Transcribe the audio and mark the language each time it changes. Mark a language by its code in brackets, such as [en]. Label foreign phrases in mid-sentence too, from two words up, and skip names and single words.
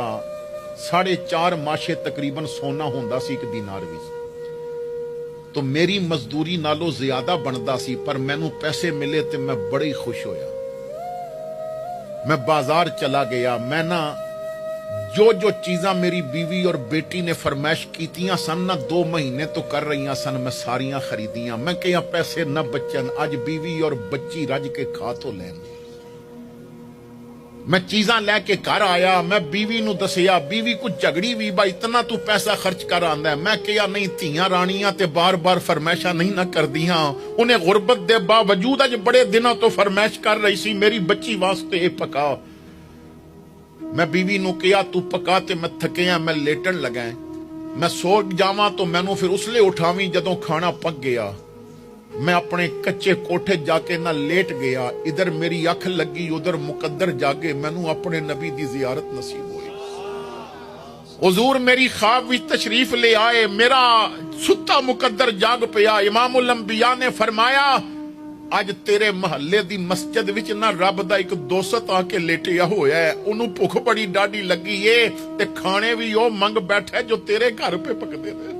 [pa] 4.5 ਮਾਸ਼ੇ ਤਕਰੀਬਨ ਸੋਨਾ ਹੁੰਦਾ ਸੀ 1 ਦੀਨਾਰ ਵਿੱਚ, ਤੋ ਮੇਰੀ ਮਜ਼ਦੂਰੀ ਨਾਲੋਂ ਜ਼ਿਆਦਾ ਬਣਦਾ ਸੀ, ਪਰ ਮੈਨੂੰ ਪੈਸੇ ਮਿਲੇ ਤੇ ਮੈਂ ਬੜੇ ਹੀ ਖੁਸ਼ ਹੋਇਆ। ਮੈਂ ਬਾਜ਼ਾਰ ਚਲਾ ਗਿਆ, ਮੈਂ ਨਾ ਜੋ ਜੋ ਚੀਜ਼ਾਂ ਮੇਰੀ ਬੀਵੀ ਔਰ ਬੇਟੀ ਨੇ ਫਰਮਾਇਸ਼ ਕੀਤੀਆਂ ਸਨ ਨਾ 2 ਮਹੀਨੇ ਤੋਂ ਕਰ ਰਹੀਆਂ ਸਨ, ਮੈਂ ਸਾਰੀਆਂ ਖਰੀਦੀਆਂ। ਮੈਂ ਕਿਹਾ ਪੈਸੇ ਨਾ ਬਚਣ, ਅੱਜ ਬੀਵੀ ਔਰ ਬੱਚੀ ਰੱਜ ਕੇ ਖਾ ਤੋਂ ਲੈਣ। ਮੈਂ ਚੀਜ਼ਾਂ ਲੈ ਕੇ ਘਰ ਆਇਆ, ਮੈਂ ਬੀਵੀ ਨੂੰ ਦੱਸਿਆ, ਬੀਵੀ ਕੁਝ ਝਗੜੀ ਵੀ, ਬਾ ਇਤਨਾ ਤੂੰ ਪੈਸਾ ਖਰਚ ਕਰ ਆਂਦਾ। ਮੈਂ ਕਿਹਾ ਨਹੀਂ, ਧੀਆਂ ਰਾਣੀਆਂ ਤੇ ਬਾਰ-ਬਾਰ ਫਰਮਾਇਸ਼ਾਂ ਨਹੀਂ ਨਾ ਕਰਦੀਆਂ। ਉਹਨੇ ਗੁਰਬਤ ਦੇ ਬਾਵਜੂਦ ਅੱਜ ਬੜੇ ਦਿਨਾਂ ਤੋਂ ਫਰਮਾਇਸ਼ ਕਰ ਰਹੀ ਸੀ ਮੇਰੀ ਬੱਚੀ ਵਾਸਤੇ ਇਹ ਪਕਾ। ਮੈਂ ਬੀਵੀ ਨੂੰ ਕਿਹਾ ਤੂੰ ਪਕਾ, ਤੇ ਮੈਂ ਥੱਕਿਆ, ਮੈਂ ਲੇਟਣ ਲੱਗਾ। ਮੈਂ ਸੋ ਜਾਵਾਂ ਤਾਂ ਮੈਨੂੰ ਫਿਰ ਉਸਲੇ ਉਠਾਵੀਂ ਜਦੋਂ ਖਾਣਾ ਪੱਕ ਗਿਆ। ਮੈਂ ਆਪਣੇ ਕੱਚੇ ਕੋਠੇ ਜਾਕੇ ਨਾ ਲੇਟ ਗਿਆ, ਇੱਧਰ ਮੇਰੀ ਅੱਖ ਲੱਗੀ ਉੱਧਰ ਮੁਕੱਦਰ ਜਾਗੇ, ਮੈਨੂੰ ਆਪਣੇ ਨਬੀ ਦੀ ਜ਼ਿਆਰਤ ਨਸੀਬ ਹੋਈ। ਹਜ਼ੂਰ ਮੇਰੀ ਖ਼ਾਬ ਵਿੱਚ ਤਸ਼ਰੀਫ਼ ਲੈ ਆਏ, ਮੇਰਾ ਸੁੱਤਾ ਮੁਕੱਦਰ ਜਾਗ ਪਿਆ। ਇਮਾਮੁਲ ਅੰਬੀਆ ਨੇ ਫ਼ਰਮਾਇਆ ਅੱਜ ਤੇਰੇ ਮਹੱਲੇ ਦੀ ਮਸਜਿਦ ਵਿੱਚ ਨਾ ਰੱਬ ਦਾ ਇੱਕ ਦੋਸਤ ਆਕੇ ਲੇਟਿਆ ਹੋਇਆ ਹੈ, ਉਨ੍ਹੋਂਨੇ ਭੁੱਖ ਬੜੀ ਡਾਢੀ ਲੱਗੀ ਹੈ ਤੇ ਖਾਣੇ ਭੀ ਉਹ ਮੰਗ ਬੈਠਾ ਜੋ ਤੇਰੇ ਘਰ ਪੇ ਪੱਕਦੇ ਨੇ।